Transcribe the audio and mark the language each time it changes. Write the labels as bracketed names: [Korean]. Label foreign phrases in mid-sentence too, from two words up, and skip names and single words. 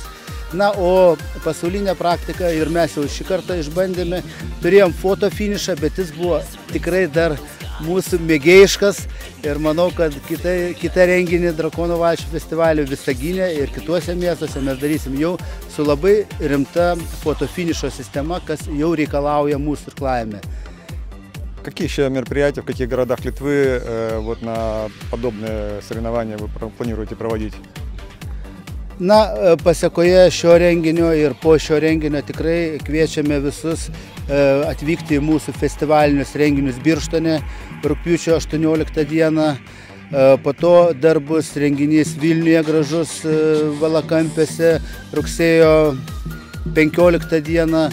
[Lithuanian] Na, o pasaulinė praktika ir mes jau šį kartą išbandėme, turėjom foto finišą, bet jis buvo tikrai dar mūsų mėgėjiškas ir manau, kad kitą renginį Drakonų valčių festivalio Visagine ir kituose miestuose mes darysim jau su labai rimta foto finišo sistema, kas jau reikalauja mūsų irklavime. [Russian] Какие еще мероприятия, в каких городах Литвы вот на подобные соревнования вы планируете проводить? [Lithuanian] Na, pasekoje šio renginio ir po šio renginio tikrai kviečiame visus atvykti į mūsų festivalinius renginius Birštone rugpjūčio 18 dieną. Po to dar bus renginys Vilniuje gražus Valakampiuose rugsėjo 15 dieną.